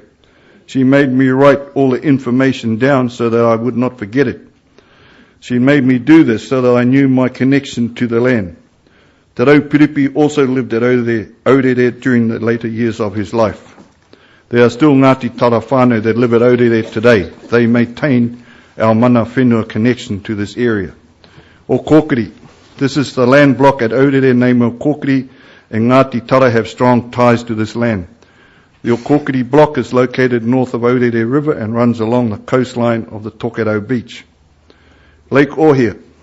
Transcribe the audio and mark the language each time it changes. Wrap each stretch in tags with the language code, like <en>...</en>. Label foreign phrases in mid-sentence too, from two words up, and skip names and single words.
<en>She made me write all the information down so that I would not forget it. She made me do this so that I knew my connection to the land. Te Rau Piripi also lived at Aurere during the later years of his life. There are still Ngati Tara whānau that live at Aurere today. They maintain our</en> <mi>mana whenua</mi> <en>connection to this area. O Kokiri. This is the land block at Aurere named O Kokiri, and Ngati Tara have strong ties to this land. The Okokiri block is located north of Aurere River and runs along the coastline of the Tokero Beach. Lake Ohia.</en>